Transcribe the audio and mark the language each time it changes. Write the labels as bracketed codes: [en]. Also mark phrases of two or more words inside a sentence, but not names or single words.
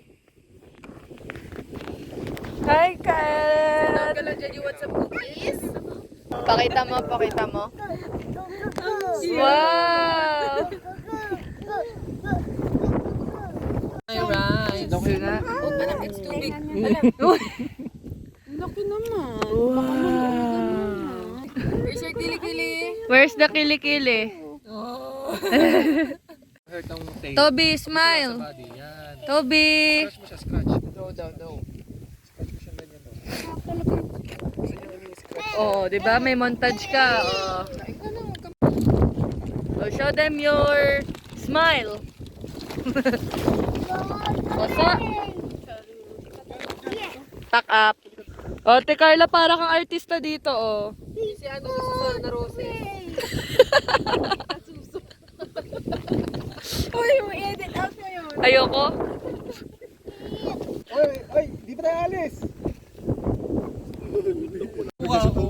[en] Hi, Kat! [tl] Kala dyan yung WhatsApp cookies. Pakita mo. Wow! [en] Alright. [tl] Okay na. Oh, anak, [en] it's too big. [tl] Laki naman. [en] Where's your kilikili? Where's the kilikili? [tl] Hurt ang tail. [en] Toby, smile. Body, [tl] yan. Toby! Scratch mo siya, scratch. [en] No. [tl] Scratch mo siya ganyan, no. Gusto niyo yung scratch. Oh, 'di ba? May montage ka. [en] Oh. Oh, show them your smile. Osa. Pack up. [tl] Oh, te Carla, para kang artista dito, oh. Si ano sa susunod na roses. Uy, edit out mo yun. Ayoko. Ay, di pa tayo alis. Wow.